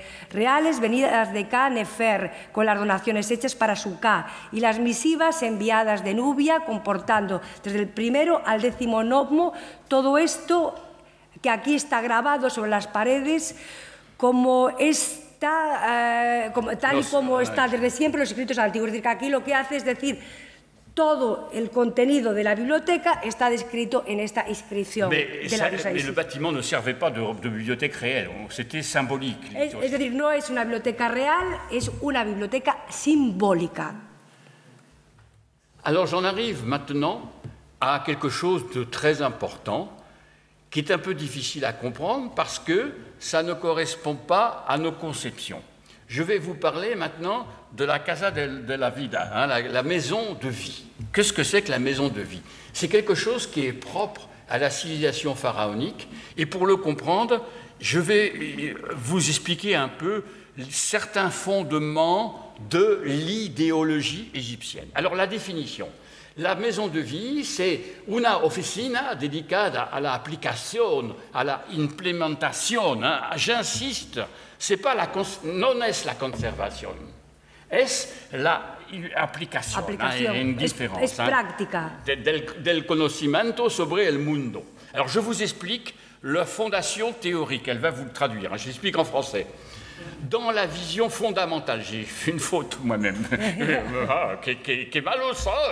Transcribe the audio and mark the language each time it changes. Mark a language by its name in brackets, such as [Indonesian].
[Spanish] reales venidas de Ka-Nefer, con las donaciones hechas para su Ka, y las misivas enviadas de Nubia, comportando desde el primero al 10º gnomo, todo esto que aquí está grabado sobre las paredes como tal y como está desde siempre los escritos antiguos. Es decir, que aquí lo que hace es decir, todo el contenido de la biblioteca está descrito en esta inscripción de la diosa Isis. [French] Mais le bâtiment ne servait pas de bibliothèque réelle, c'était symbolique. [Spanish] Es decir, no es una biblioteca real, es una biblioteca simbólica. [French] Alors j'en arrive maintenant à quelque chose de très important, qui est un peu difficile à comprendre parce que ça ne correspond pas à nos conceptions. Je vais vous parler maintenant de la Casa de la Vida, hein, la maison de vie. Qu'est-ce que c'est que la maison de vie? C'est quelque chose qui est propre à la civilisation pharaonique. Et pour le comprendre, je vais vous expliquer un peu certains fondements de l'idéologie égyptienne. Alors la définition. La maison de vie, c'est [Spanish] una oficina dedicada a la applicación, a la implementación. Hein. [French] J'insiste, [Spanish] non es la conservación, es la aplicación. Aplicación. Hay una diferencia. Es práctica. Del conocimiento sobre el mundo. [French] Alors je vous explique la fondation théorique, elle va vous le traduire, hein. Je l'explique en français. Dans la vision fondamentale, j'ai fait une faute moi-même, qui est mal au sang.